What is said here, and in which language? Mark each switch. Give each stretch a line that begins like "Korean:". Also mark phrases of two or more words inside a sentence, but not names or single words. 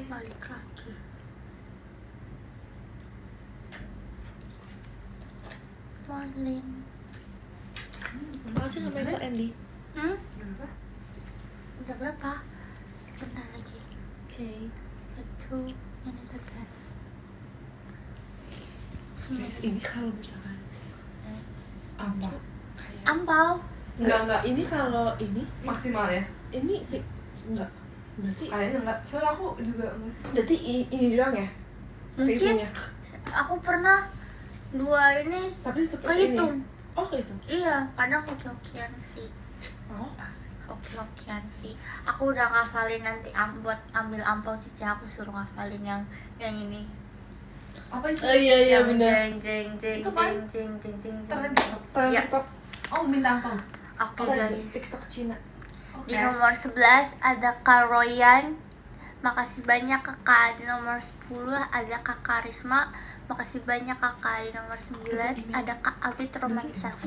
Indonesian: balik lagi? Marlin. Makasih sampai ke Andy. Kenapa? Udah berapa? Bentar lagi. Oke.
English: 2 minutes again.
Indonesian: Guys, ini kalau misalkan Apa? Ampau. Enggak. ini kalau ini Maksimal ya? enggak berarti Kayaknya enggak. Soalnya aku juga enggak sih. berarti ini doang ya Mungkin kehitungnya? aku pernah 2 ini Tapi tetap ini kehitung. oh kehitung Iya, kadang hoki-hokian sih. oh Hoki-hokian sih. Aku udah ngafalin nanti buat ambil ampau cici aku suruh ngafalin yang ini. Apa itu? iya Yang benar jeng jeng jeng Itu kan jeng jeng jeng jeng tren jeng. tren Ya. TikTok Oh, bintang tong. Oke oh, guys. TikTok Cina. Di nomor 11 ada Kak Royan. Makasih banyak kakak. Di nomor 10 ada Kak Karisma. Makasih banyak kakak. Di nomor 9 ada Kak Abid Romanisafik.